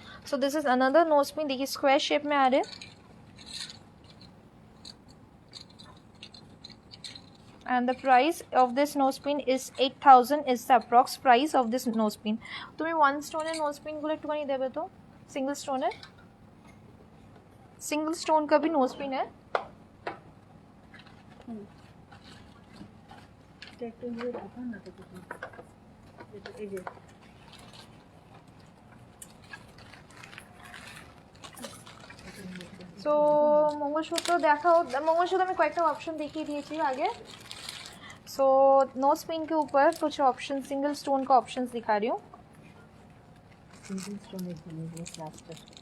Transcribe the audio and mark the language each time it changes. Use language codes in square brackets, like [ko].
[en] So this is another no spin. [hi] देखिए square shape में आ रहे हैं. [en] and the price of this nose pin is 8000 is the approx price of this nose pin. [bn] তুমি one স্টোনের nose pin গুলো একটুখানি দেবে তো, সিঙ্গেল স্টোনের, [hi] सिंगल स्टोन का भी नोज पिन है। [bn] সো মঙ্গলসূত্র দেখাও, মঙ্গলসূত্র আমি কয়েকটা ऑप्शन দেখিয়ে দিয়েছি आगे। [hi] सो नोज पिन के ऊपर कुछ ऑप्शन सिंगल स्टोन का ऑप्शंस दिखा रही हूँ। सिंगल स्टोन है प्लास्टर।